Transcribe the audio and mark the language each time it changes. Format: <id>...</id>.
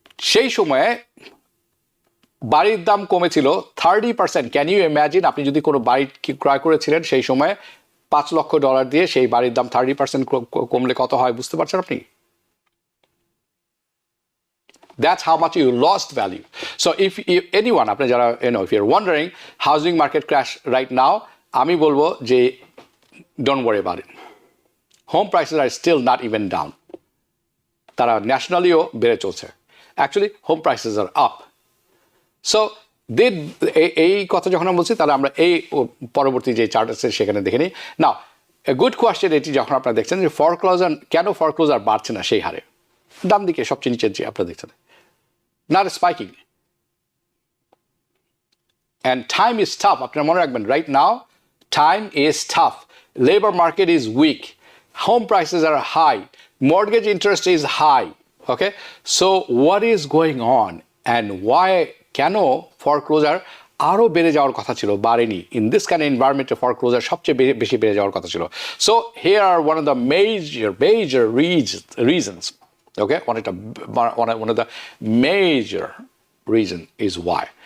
<bn>সেই সময়ে বাড়ির দাম কমেছিল 30%।</bn> <en>can you imagine,</en> <bn>আপনি যদি কোনো বাড়ি ক্রয় করেছিলেন সেই সময় $5 লক্ষ দিয়ে, সেই বাড়ির দাম 30% কমলে কত হয় বুঝতে পারছেন আপনি?</bn> <en>That's how much you lost value. So if anyone,</en> <bn>আপনি যারা</bn> <en>if you're wondering housing market crash right now,</en> <bn>আমি বলবো যে</bn> <en>don't worry about it. Home prices are still not even down.</en> <bn>তারা ন্যাশনালিও বেড়ে চলছে।</bn> <en>Actually, home prices are up.</en> <bn>So এই কথা যখন আমরা বলছি, তাহলে আমরা এই পরবর্তী যে চার্ট আছে সেখানে দেখে নিই।</bn> <en>now a good question</en> <bn>এটি, যখন আপনারা দেখছেন যে ফরক্লোজার কেন ফরক্লোজার বাড়ছে না সেই হারে, ডান দিকে সবচেয়ে নিচের যে আপনারা দেখছেন,</bn> <en>not spiking. And time is tough.</en> <bn>আপনারা মনে রাখবেন,</bn> <en>right now time is tough. Labor market is weak. Home prices are high. Mortgage interest is high. Okay, so what is going on and why?</en> <bn>কেন ফরক্লোজার আরো বেড়ে যাওয়ার কথা ছিল, বাড়েনি?</bn> <en>in this kind of এনভায়রনমেন্টে</en> <bn>ফরক্লোজার সবচেয়ে বেশি বেড়ে যাওয়ার কথা ছিল।</bn> <en>So here are one of the major reasons. Okay, one of the major reason is why.</en>